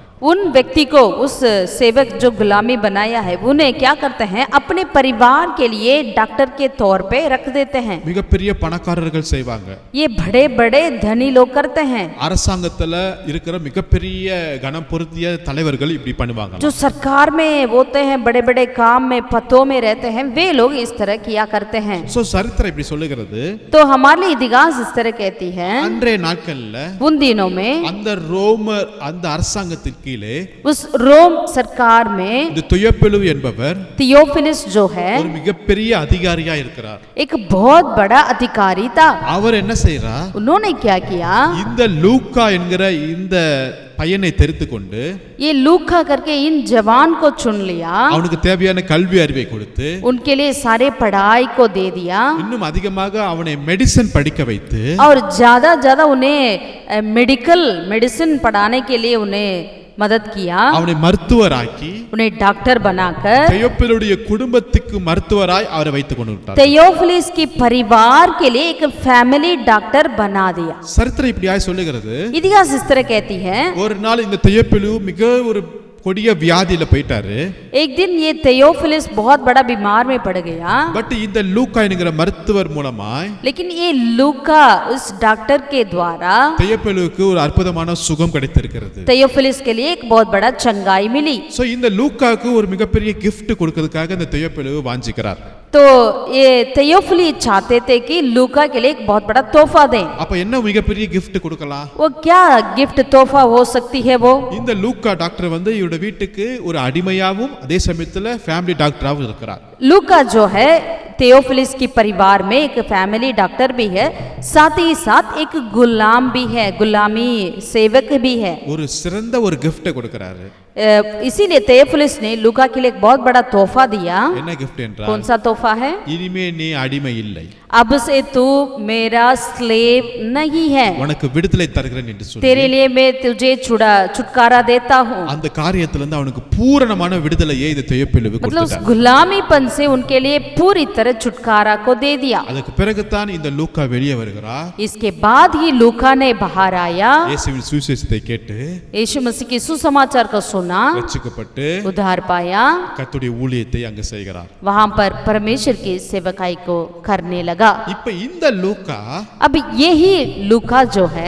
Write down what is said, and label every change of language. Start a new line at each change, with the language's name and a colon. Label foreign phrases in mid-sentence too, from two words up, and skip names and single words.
Hindi: उन व्यक्ति को, उस सेवक जो गुलामी बनाया है, उन्हें क्या करते हैं, अपने परिवार के लिए डॉक्टर के तौर पे रख देते हैं.
Tamil: மிகப்பெரிய பணக்காரர்கள் செய்வாங்க.
Hindi: ये बड़े बड़े धनी लोग करते हैं.
Tamil: அரசாங்கத்துல இருக்கிற மிகப்பெரிய கனம் பொருந்திய தலைவர்கள் இப்படி பண்ணுவாங்க.
Hindi: जो सरकार में होते हैं, बड़े बड़े काम में पदों में रहते हैं, वे लोग इस तरह किया करते हैं.
Tamil: சோ சரித்திரம் இப்படி சொல்லுகிறது.
Hindi: तो हमारे लिए इतिहास इस तरह कहती है,
Tamil: அன்றைய நாட்கள்ல
Hindi: उन दिनों में
Tamil: அந்த ரோமர் அந்த அரசாங்கத்திற்கு கீழே
Hindi: उस रोम सरकार में
Tamil: இந்த துயப்பெலு என்பவர்
Hindi: थियोफिलिस जो है
Tamil: ஒரு மிகப்பெரிய அதிகாரியா இருக்கிறார்.
Hindi: एक बहुत बड़ा अधिकारी था.
Tamil: அவர் என்ன செய்றார்,
Hindi: उन्होंने क्या किया,
Tamil: இந்த லூக்கா என்கிற இந்த பையனை தெரிந்து கொண்டு
Hindi: ये लूका करके इन जवान को चुन लिया,
Tamil: அவனுக்கு தேவையான கல்வி அறிவை கொடுத்து
Hindi: उनके लिए सारे पढ़ाई को दे दिया
Tamil: இன்னும் அதிகமாக அவனை மெடிசன் படிக்க வைத்து
Hindi: और ज्यादा उन्हें मेडिसिन पढ़ाने के लिए उन्हें मदद किया,
Tamil: அவனை மருத்துவராக்கி
Hindi: उन्हें डॉक्टर बनाकर
Tamil: தெயோப்பிலுடைய குடும்பத்துக்கு மருத்துவராய் அவரை வைத்துக் கொண்டு விட்டார்.
Hindi: थियोफिलिस की परिवार के लिए एक
English: family doctor
Hindi: बना दिया.
Tamil: சரித்திரம் இப்படியாய் சொல்லுகிறது.
Hindi: इतिहास इस तरह कहती है,
Tamil: ஒரு நாள் இந்த தெயோப்பிலு மிக ஒரு கொடிய வியாதியில போயிட்டாரு.
Hindi: एक दिन ये थियोफिलिस बहुत बड़ा बीमार में पड़ गया,
Tamil: பட் இந்த லூக்கா என்கிற மருத்துவர் மூலமாய்
Hindi: लेकिन ये लूका उस डॉक्टर के द्वारा
Tamil: தெயோப்பிலுவுக்கு ஒரு அற்புதமான சுகம் கிடைத்திருக்கிறது.
Hindi: थियोफिलिस के लिए एक बहुत बड़ा चंगाई मिली.
Tamil: சோ இந்த லூக்காவுக்கு ஒரு மிகப்பெரிய gift கொடுக்கிறதுக்காக இந்த தெயோப்பிலு வாஞ்சிக்கிறார்.
Hindi: तो ये थियोफिलिस चाहते थे कि लूका के लिए एक बहुत बड़ा तोहफा दें.
Tamil: அப்ப என்ன மிகப்பெரிய gift கொடுக்கலாம்?
Hindi: वो क्या गिफ्ट तोहफा हो सकती है वो?
Tamil: இந்த லூக்கா டாக்டர் வந்து இவரோட வீட்டுக்கு ஒரு அடிமையாவும் அதே சமயத்துல
English: family doctorஆவும்
Tamil: இருக்கிறார்.
Hindi: लूका जो है थियोफिलिस की परिवार में एक
English: family doctor
Hindi: भी है, साथ ही साथ एक गुलाम भी है, गुलामी सेवक भी है.
Tamil: ஒரு சிறந்த ஒரு gift கொடுக்கிறாரு.
Hindi: इसीलिए थियोफिलिस ने लूका के लिए एक बहुत बड़ा तोहफा दिया.
Tamil: என்ன gift என்றால்,
Hindi: कौन सा तोहफा है?
Tamil: இனிமே நீ அடிமை இல்லை,
Hindi: अब से तू मेरा स्लेव नहीं है,
Tamil: உனக்கு விடுதலை தருகிறேன் என்று சொல்லி
Hindi: तेरे लिए मैं तुझे छुटकारा देता हूँ.
Tamil: அந்த காரியத்துல இருந்து அவனுக்கு பூரணமான விடுதலையை இந்த தெயோப்பிலுவுக்கு
Hindi: मतलब उस
Tamil: கொடுத்தார்.
Hindi: गुलामीपन से उनके लिए पूरी तरह छुटकारा को दे दिया.
Tamil: அதுக்கு பிறகுதான் இந்த லூக்கா வெளியே வருகிறார்.
Hindi: इसके बाद ही लूका ने बाहर आया,
Tamil: இயேசுவின் சுவிசேஷத்தை கேட்டு
Hindi: यीशु मसीह के सुसमाचार को सुना,
Tamil: ரட்சிக்கப்பட்டு
Hindi: उद्धार पाया,
Tamil: கர்த்தருடைய ஊழியத்தை அங்க செய்கிறார்.
Hindi: वहां पर परमेश्वर की सेवकाई को करने लगा.
Tamil: இப்ப இந்த லூக்கா
Hindi: अब यही लूका जो है